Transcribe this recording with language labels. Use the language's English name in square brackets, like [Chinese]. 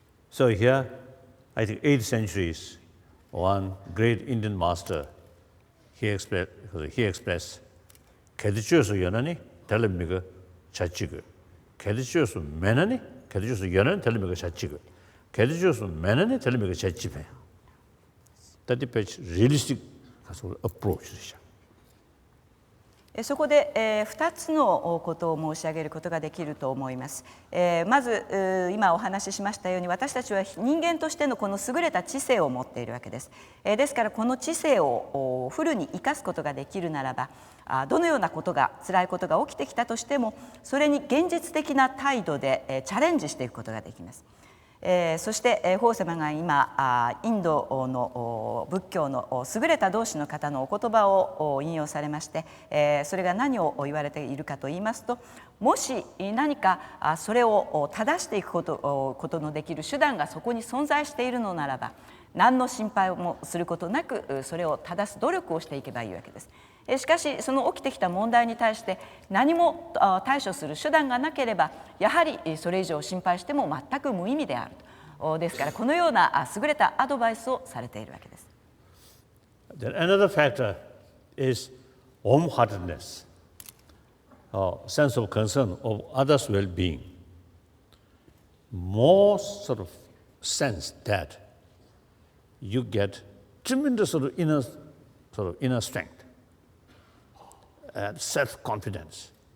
[English] So here, I think 8th centuries, one great Indian master, he expressed, "Kedichosu yanani, telemiga chachigu. Kedichosu menani, kedichosu yanani, telemiga chachigu. Kedichosu menani, telemiga chachipe." That is realistic approach. [Japanese] そこで2つのことを申し上げることができると思います。まず今お話ししましたように、私たちは人間としてのこの優れた知性を持っているわけです。ですからこの知性をフルに生かすことができるならば、どのようなことが辛いことが起きてきたとしても、それに現実的な態度でチャレンジしていくことができます。そして法様が今インドの仏教の優れた同志の方のお言葉を引用されまして、それが何を言われているかといいますと、もし何かそれを正していくことのできる手段がそこに存在しているのならば、何の心配もすることなくそれを正す努力をしていけばいいわけです。しかしその起きてきた問題に対して何も対処する手段がなければ、やはりそれ以上心配しても全く無意味であると。ですからこのような優れたアドバイスをされているわけです。 [English] Then another factor is warm-heartedness, sense of concern of others' well-being. More sort of sense that you get tremendous sort of inner strength and self-confidence.